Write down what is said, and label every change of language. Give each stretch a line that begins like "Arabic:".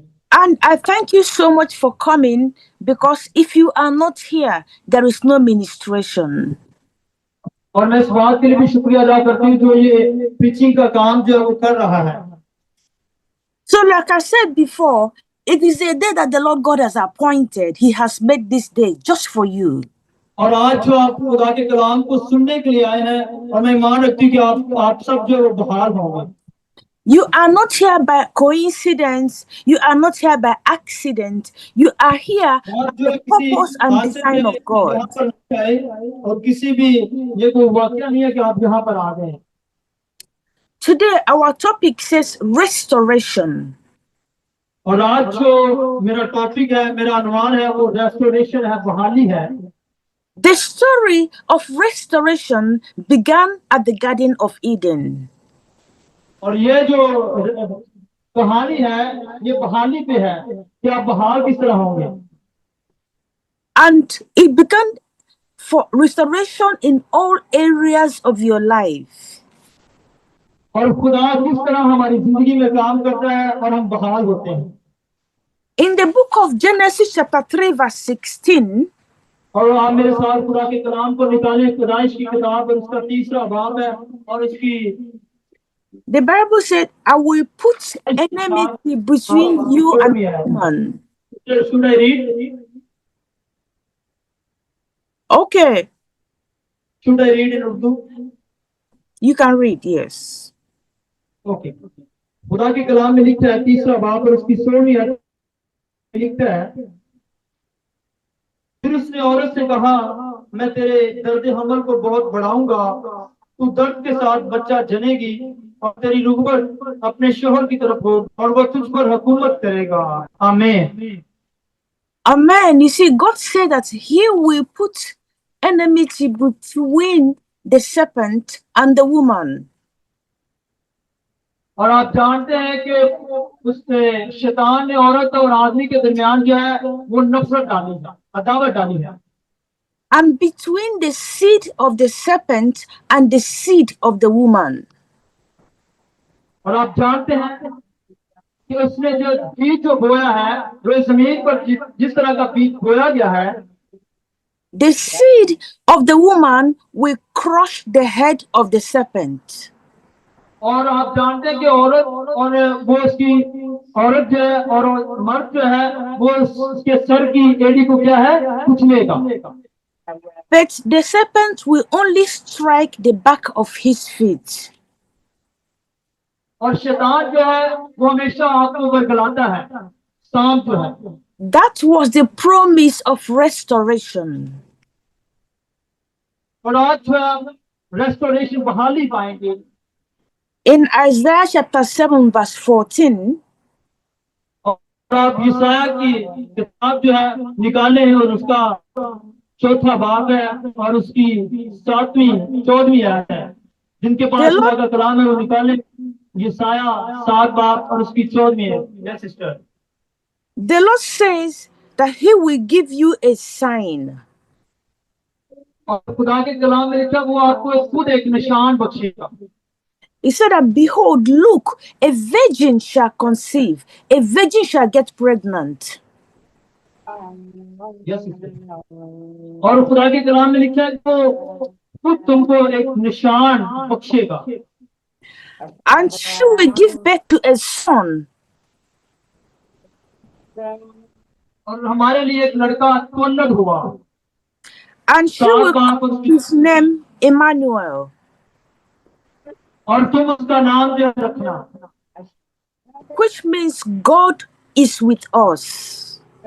English: And I thank you so much for coming, because if you are not here, there is no ministration.
Hindi: और मैं इस बात के लिए भी शुक्रिया अदा करती हूँ जो ये प्रीचिंग का काम जो है वो कर रहा है।
English: So like I said before, it is a day that the Lord God has appointed. He has made this day just for you.
Hindi: और आज जो आप खुदा के कलाम को सुनने के लिए आए हैं, और मैं ईमान रखती हूँ कि आप सब जो है बहाल होंगे।
English: You are not here by coincidence. You are not here by accident. You are here by the purpose and design of God.
Hindi: और किसी भी ये कोई वाकया नहीं है कि आप यहाँ पर आ गए।
English: Today our topic says restoration.
Hindi: और आज जो मेरा टॉपिक है, मेरा अनुमान है, वो रेस्टोरेशन है, बहाली है।
English: The story of restoration began at the Garden of Eden.
Hindi: और ये जो कहानी है ये बहाली पे है कि आप बहाल किस तरह होंगे।
English: And it began for restoration in all areas of your life.
Hindi: और खुदा किस तरह हमारी जिंदगी में काम करता है और हम बहाल होते हैं।
English: In the book of Genesis chapter 3 verse 16,
Hindi: और आप मेरे साथ खुदा के कलाम को निकालें, पैदाइश की किताब और उसका 3रा बाब है और उसकी
English: the Bible said, I will put enmity between you and woman. Should I read? Okay. Should I read in Urdu? You can read, yes. Okay.
Hindi: खुदा के कलाम में लिखता है 3रा बाब और उसकी 16वीं आयत लिखता है, फिर उसने औरत से कहा, मैं तेरे दर्द हमल को बहुत बढ़ाऊंगा, तू दर्द के साथ बच्चा जनेगी और तेरी रुगबत अपने शोहर की तरफ हो और वह तुझ पर हुकूमत करेगा। आमीन।
English: Amen. You see, God said that He will put enmity between the serpent and the woman.
Hindi: और आप जानते हैं कि उसने शैतान ने औरत और आदमी के दरमियान जो है वो नफरत डाली है, अदावत डाली है।
English: And between the seed of the serpent and the seed of the woman.
Hindi: और आप जानते हैं कि उसने जो बीज जो बोया है, जो जमीन पर जिस तरह का बीज बोया गया है,
English: the seed of the woman will crush the head of the serpent.
Hindi: और आप जानते हैं कि औरत और वो उसकी औरत जो है और मर्द जो है वो उसके सर की एड़ी को क्या है कुचलेगा।
English: But the serpent will only strike the back of his feet.
Hindi: और शैतान जो है वो हमेशा आपको वर्गलाता है, सांप जो है।
English: That was the promise of restoration.
Hindi: और आज जो है रेस्टोरेशन बहाली पाएंगे।
English: In Isaiah chapter 7 verse 14,
Hindi: और आप यशायाह की किताब जो है निकाले हैं और उसका 4था बाब है और उसकी 7वीं 14वीं आयत है। जिनके पास खुदा का कलाम है वो निकाले यशायाह 7 बाब और उसकी 14वीं है।
English: Yes, sister. The Lord says that He will give you a sign.
Hindi: और खुदा के कलाम में लिखा वो आपको खुद एक निशान बख्शेगा।
English: He said that, behold, look, a virgin shall conceive, a virgin shall get pregnant.
Hindi: Yes और खुदा के कलाम में लिखा है तो खुद तुमको एक निशान बख्शेगा
English: And she will give birth to a son,
Hindi: और हमारे लिए एक लड़का उत्पन्न हुआ
English: and she will call his name Emmanuel,
Hindi: और तुम उसका नाम जो है रखना,
English: which means God is with us.